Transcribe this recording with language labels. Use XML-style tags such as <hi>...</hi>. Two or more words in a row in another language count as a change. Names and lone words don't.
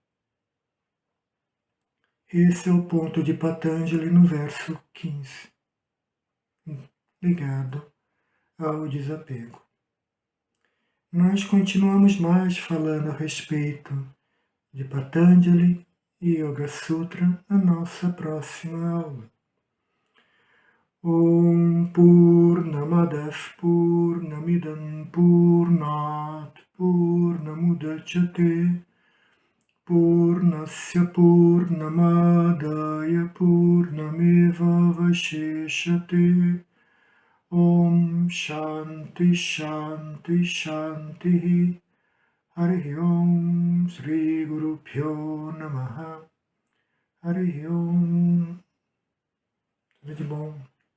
<pt>Esse é o ponto de Patanjali no verso 15, ligado ao desapego. Nós continuamos mais falando a respeito de Patanjali e Yoga Sutra na nossa próxima aula.</pt> <sa>Om Purnamadah Purnamidam Purnat Purnamudachyate Purnasya Purnamadaya Purnameva Vashishate Om Shanti Shanti Shanti Hari Om Sri Guru Pyo Namaha Hari Om.</sa> <pt>Tudo de bom.</pt>